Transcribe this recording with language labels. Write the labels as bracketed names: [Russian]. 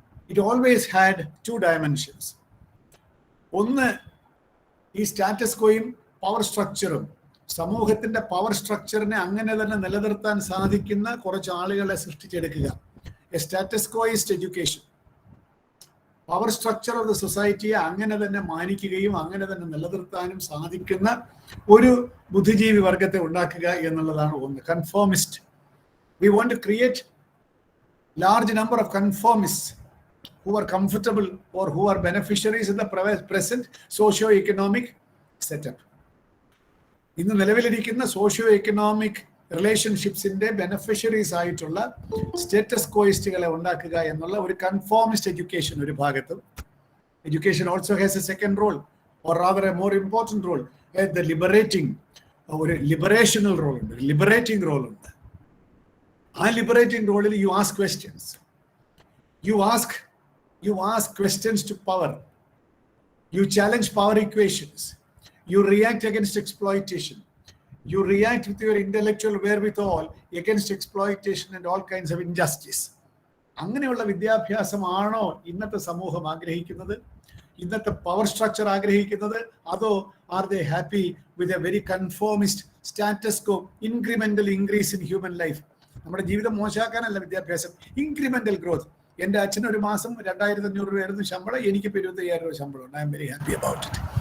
[English] It always had 2 dimensions. [Malayalam] ഒന്ന് ഈ status കോയും power സ്ട്രക്ചറും, സമൂഹത്തിന്റെ പവർ സ്ട്രക്ചറിനെ അങ്ങനെ തന്നെ നിലനിർത്താൻ സാധിക്കുന്ന കുറച്ച് ആളുകളെ സൃഷ്ടിച്ചെടുക്കുക. [English] a status quoist education, [Malayalam] power structure of the സൊസൈറ്റിയെ അങ്ങനെ തന്നെ മാനിക്കുകയും അങ്ങനെ തന്നെ നിലനിർത്താനും സാധിക്കുന്ന ഒരു ബുദ്ധിജീവി വർഗത്തെ ഉണ്ടാക്കുക എന്നുള്ളതാണ് ഒന്ന്. [English] Conformist. We want to create large number of conformist who are comfortable or who are beneficiaries in the present socio-economic setup. [Malayalam] ഇന്ന് നിലവിലിരിക്കുന്ന സോഷ്യോ എക്കണോമിക് റിലേഷൻഷിപ്സിന്റെ ബെനഫിഷ്യറീസ് ആയിട്ടുള്ള സ്റ്റേറ്റസ് കോയിസ്റ്റുകളെ ഉണ്ടാക്കുക എന്നുള്ള ഒരു കൺഫോമിസ്റ്റ് എഡ്യൂക്കേഷൻ ഒരു ഭാഗത്തും. [English] Education also has a second role, or rather a more important role, the liberating. [Malayalam] ഒരു ലിബറേഷണൽ role ഉണ്ട്, liberating role ഉണ്ട്. ആ ലിബറേറ്റിംഗ് റോളിൽ [English] You ask questions. You ask questions to power. You challenge power equations. You react against exploitation. You react with your intellectual wherewithal against exploitation and all kinds of injustice. [Malayalam] അങ്ങനെയുള്ള വിദ്യാഭ്യാസമാണോ ഇന്നത്തെ സമൂഹം ആഗ്രഹിക്കുന്നത്? ഇന്നത്തെ power structure ആഗ്രഹിക്കുന്നത്? അതോ [English] Are they happy with a very conformist status quo, incremental increase in human life? [Malayalam] നമ്മുടെ ജീവിതം മോശമാക്കാനല്ല വിദ്യാഭ്യാസം, ഇൻക്രിമെന്റൽ ഗ്രോത്ത്. എൻ്റെ അച്ഛന് ഒരു മാസം 2,500 രൂപയായിരുന്നു ശമ്പളം, എനിക്കിപ്പോൾ 25,000 രൂപ ശമ്പളം ഉണ്ട്. [English] I am very happy about it.